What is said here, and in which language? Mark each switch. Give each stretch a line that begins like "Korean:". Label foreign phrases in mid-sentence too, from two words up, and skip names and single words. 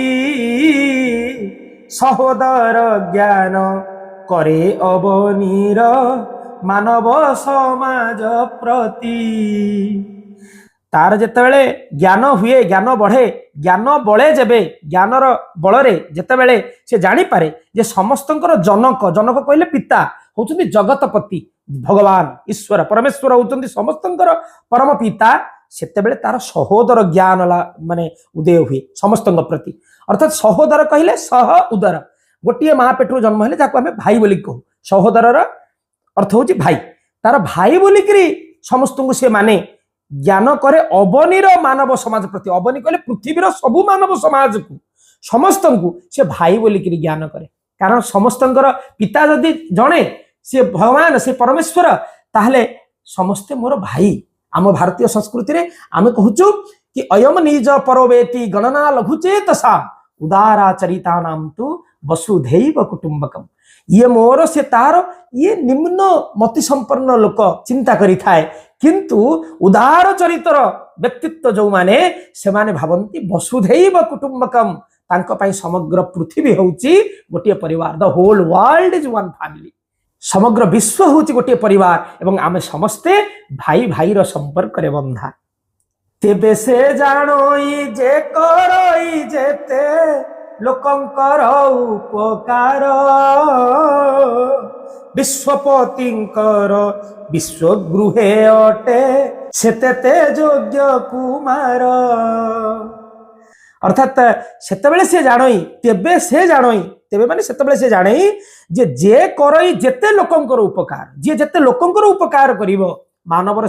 Odia: ସହୋଦର ଜ୍ଞାନ କରେ ଅବନୀର ମାନବ ସମାଜ ପ୍ରତି ତାର ଯେତେବେଳେ ଜ୍ଞାନ ହୁଏ ଜ୍ଞାନ ବଢ଼େ ଜ୍ଞାନ ବଳେ ଯେବେ ଜ୍ଞାନର ବଳରେ ଯେତେବେଳେ ସେ ଜାଣି ପାରେ ଯେ ସମସ୍ତଙ୍କର ଜନକ ଜନକ କହିଲେ ପିତା ହେଉଛନ୍ତି ଜଗତପତି ଭଗବାନ ଈଶ୍ୱର ପରମେଶ୍ୱର ହେଉଛନ୍ତି ସମସ୍ତଙ୍କର ପରମ ପିତା ସେତେବେଳେ ତାର ସହୋଦର ଜ୍ଞାନ ମାନେ ଉଦୟ ହୁଏ ସମସ୍ତଙ୍କ ପ୍ରତି ଅର୍ଥାତ ସହୋଦର କହିଲେ ସହ ଉଦର ଗୋଟେ ମା ପେଟରୁ ଜନ୍ମ ହେଲେ ଯାହାକୁ ଆମେ ଭାଇ ବୋଲି କହୁ ସହୋଦରର ଅର୍ଥ ହେଉଛି ଭାଇ ତାର ଭାଇ ବୋଲିକି ସମସ୍ତ କୁ ସେ ମାନେ ଜ୍ଞାନ କରେ ଅବନୀର ମାନବ ସମାଜ ପ୍ରତି ଅବନୀ କହିଲେ ପୃଥିବୀର ସବୁ ମାନବ ସମାଜ କୁ ସମସ୍ତ କୁ ସେ ଭାଇ ବୋଲିକି ଜ୍ଞାନ କରେ କାରଣ ସମସ୍ତଙ୍କର ପିତା ଯଦି ଜଣେ ସେ ଭଗବାନ ସେ ପରମେଶ୍ୱର ତାହାହେଲେ ସମସ୍ତେ ମୋର ଭାଇ ଆମ ଭାରତୀୟ ସଂସ୍କୃତି ରେ ଆମେ କହୁଛୁ କି
Sanskrit: अयम निज परवेति गणना लघुचेतसा उदाराचरिता नाम तु वसुधैव कुटुंबकम
Odia: ଏ ମୋର ସେ ତାର ଏ ନିମ୍ନ ମତି ସମ୍ପନ୍ନ ଲୋକ ଚିନ୍ତା କରି ଥାଏ କିନ୍ତୁ ଉଦାର ଚରିତ୍ର ବ୍ୟକ୍ତିତ୍ୱ ଯେଉଁ ମାନେ ସେ ମାନେ ଭାବନ୍ତି
Sanskrit: वसुधैव कुटुंबकम
Odia: ତାଙ୍କ ପାଇଁ ସମଗ୍ର ପୃଥିବୀ ହେଉଛି ଗୋଟେ ପରିବାର
English: the whole world is one family
Odia: ସମଗ୍ର ବିଶ୍ୱ ହେଉଛି ଗୋଟେ ପରିବାର ଏବଂ ଆମେ ସମସ୍ତେ ଭାଇ ଭାଇ ର ସମ୍ପର୍କ ରେ ବନ୍ଧା ତେବେ ସେ ଜାଣଇ ଯେ କରଇ ଯେତେ ଲୋକଙ୍କର ଉପକାର ବିଶ୍ୱପତିଙ୍କର ବିଶ୍ୱଗୃହେ ଅଟେ ସେତେ ଯୋଗ୍ୟ କୁମାର ଅର୍ଥାତ ସେତେବେଳେ ସେ ଜାଣଇ ତେବେ ସେ ଜାଣଇ ତେବେ ମାନେ ସେତେବେଳେ ସେ ଜାଣଇ ଯେ କରଇ ଯେତେ ଲୋକଙ୍କର ଉପକାର ଯେ ଯେତେ ଲୋକଙ୍କର ଉପକାର କରିବ ମାନବର